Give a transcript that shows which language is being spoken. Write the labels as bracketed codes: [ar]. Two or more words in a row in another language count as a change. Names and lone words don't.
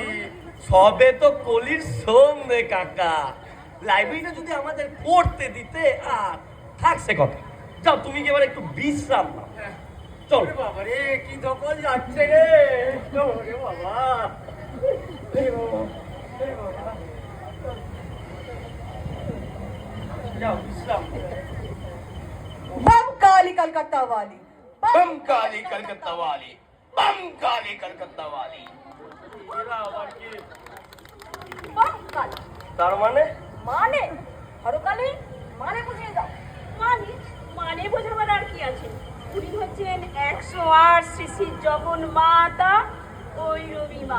[bn] সবে তো কলির সন্ধে কাকা, লাইব্রেরিটা যদি আমাদের পড়তে দিতে আর থাকছে কথা। যাও, তুমি কি এবার একটু বিশ্রাম নাও। চল ওরে বাবা রে, কি ধকল যাচ্ছে রে। ওরে বাবা, ওরে বাবা, ওরে বাবা। যাও বিশ্রাম। [hi] बम काली कलकत्ता वाली, बम काली कलकत्ता वाली, बम काली कलकत्ता वाली। [bn] এরা আবার কি? বাহ, তার মানে মানে হরকালে মানে বুঝিয়ে দাও। মানে মানে বোঝাবার আর কি আছে? উনি হচ্ছেন 108 সিসির জগন মাতা ওই রবি মা।